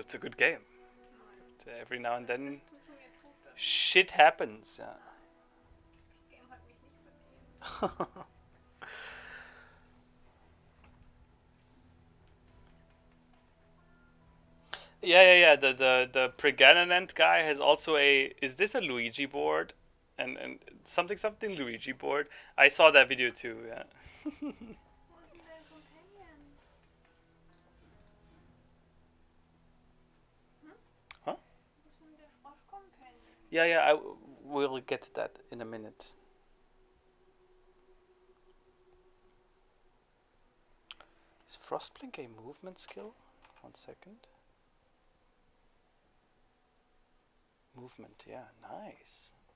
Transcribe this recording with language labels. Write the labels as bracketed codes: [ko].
[en] It's a good game. But every now and then [de] Das funktioniert gut. Das [en] shit happens, yeah. [de] Game hat mich nicht verdient. [en] Yeah. The pregnant guy has also a. Is this a Luigi board? And something Luigi board. I saw that video too. Yeah. [de] Wo ist denn dein Companion? Huh? Wo ist denn der Frosch-Companion? [en] Yeah. I will get to that in a minute. Is Frostblink a movement skill? 1 second. Movement, yeah, nice.